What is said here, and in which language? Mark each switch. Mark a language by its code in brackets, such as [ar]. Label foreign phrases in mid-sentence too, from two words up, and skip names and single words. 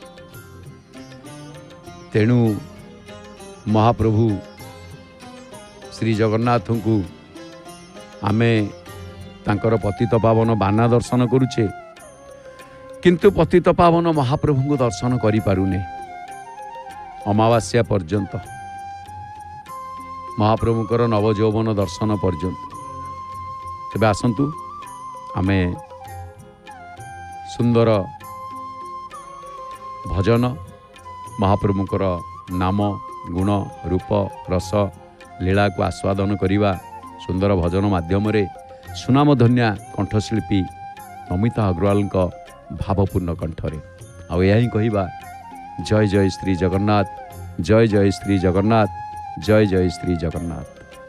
[or] ତେଣୁ ମହାପ୍ରଭୁ ଶ୍ରୀ ଜଗନ୍ନାଥଙ୍କୁ ଆମେ ତାଙ୍କର ପତିତ ପାବନ ବାନା ଦର୍ଶନ କରୁଛେ, କିନ୍ତୁ ପତିତ ପାବନ ମହାପ୍ରଭୁଙ୍କୁ ଦର୍ଶନ କରି ପାରୁନେ ଅମାବାସ୍ୟା ପର୍ଯ୍ୟନ୍ତ, ମହାପ୍ରଭୁଙ୍କର ନବଯୌବନ ଦର୍ଶନ ପର୍ଯ୍ୟନ୍ତ। ତେବେ ଆସନ୍ତୁ ଆମେ ସୁନ୍ଦର ଭଜନ ମହାପ୍ରଭୁଙ୍କର ନାମ ଗୁଣ ରୂପ ରସ ଲୀଳାକୁ ଆସ୍ୱାଦନ କରିବା ସୁନ୍ଦର ଭଜନ ମାଧ୍ୟମରେ ସୁନାମଧନ୍ୟା କଣ୍ଠଶିଳ୍ପୀ ନମିତା ଅଗ୍ରୱାଲ ଭାବପୂର୍ଣ୍ଣ କଣ୍ଠରେ ଆଉ ଯାହା କହିବା ଜୟ ଜୟ ଶ୍ରୀ ଜଗନ୍ନାଥ, ଜୟ ଜୟ ଶ୍ରୀ ଜଗନ୍ନାଥ, ଜୟ ଜୟ ଶ୍ରୀ ଜଗନ୍ନାଥ।